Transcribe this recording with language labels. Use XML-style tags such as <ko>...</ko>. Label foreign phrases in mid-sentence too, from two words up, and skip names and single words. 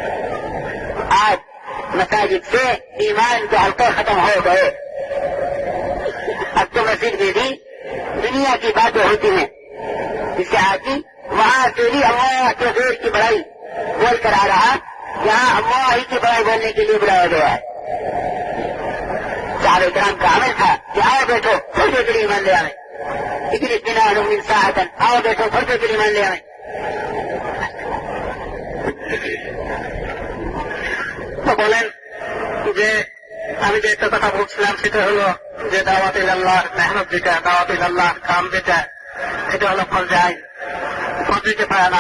<ur>آج مساجد سے ایمان کے حلقے ختم ہو گئے، اب تو مسجد میں بھی دنیا کی باتیں ہوتی ہیں، جس سے آدمی وہاں سے بھی اللہ کے غیر کی بڑائی بول کر آ رہا، یہاں اللہ ہی کی بڑائی بولنے کے لیے بلایا گیا ہے۔ صحابہ کرام کا عمل تھا کہ آؤ بیٹھو تھوڑے کے لیے ایمان لے آئیں، لیکن اطمینان</ur> <ar>من ساعتن،</ar> <ur>آؤ بیٹھو تھوڑے کے لیے ایمان لے آئیں۔</ur> <bn>তো বলেন যে আমি যে একটা কথা বলছিলাম সেটা হলো যে</bn> <ar>دعوة إلى الله</ar> <bn>মেহনত যেটা,</bn> <ar>دعوة إلى الله</ar> <bn>কাম যেটা, এটা হলো ফরজাই, ফরজে কিফায়া না।</bn>